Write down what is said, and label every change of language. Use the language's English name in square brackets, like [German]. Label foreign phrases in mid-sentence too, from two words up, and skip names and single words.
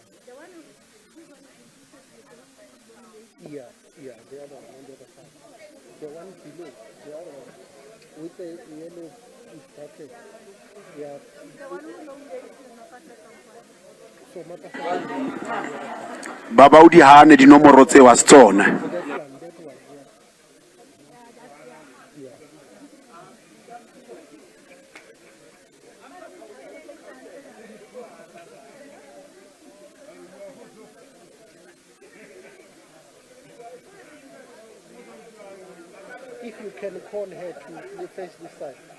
[English] The one yeah, the other one on the other side. The one below, the other one. With the yellow bracket. Yeah. The one who nominated so Mapasela. [Southern Sotho] Baba o di hane dinomoro tse wa tsona. [English] That one, yeah. If you can call her to face this side.